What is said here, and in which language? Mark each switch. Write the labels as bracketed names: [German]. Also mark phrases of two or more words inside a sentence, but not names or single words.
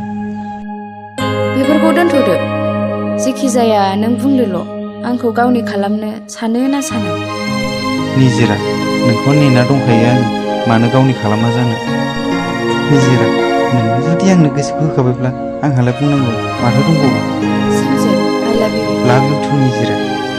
[Bodo] बेफोरखौ दोनथ'दो। जेखि जाया नों बुंदोल' आंखौ गावनि खालामनो सानो ना साना? निजिरा नोंखौ नेना दंखायो आं मानो गावनि खालामना जानो। निजिरा नोंनो जुदि आंनो गोसोखौ होखाबायब्ला आंहालाय बुंनांगौ माथो दंबावो। संजित, [English] I love you. love you too निजिरा।